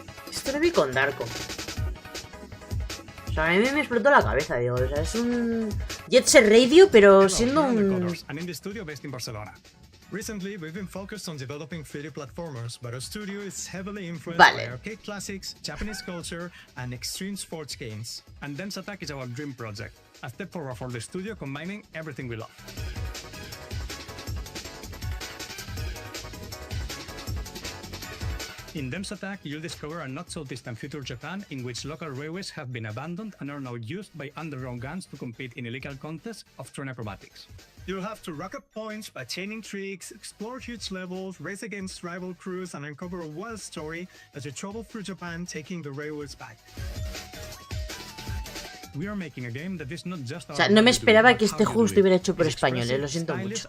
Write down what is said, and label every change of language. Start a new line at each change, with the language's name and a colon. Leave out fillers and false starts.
Spanish: Esto lo vi con Darko. O sea, a mí me explotó la cabeza, digo. O sea, es un Jet Set Radio, pero siendo un...
English: And in the studio based in Barcelona. Recently, we've been focused on developing 3D platformers, but our studio is heavily influenced by arcade classics, Japanese culture, and extreme sports games. And Dense Attack is our dream project, a step forward for the studio combining everything we love. In Dense Attack, you'll discover a not-so-distant future Japan in which local railways have been abandoned and are now used by underground gangs to compete in illegal contests of train acrobatics. You'll have to rack up points by chaining tricks, explore huge levels, race against rival crews, and uncover a wild story as you travel through Japan taking the railways back. We are making a game that is not just
Spanish: o sea, no me esperaba que este juego estuviera hecho por españoles, lo siento mucho.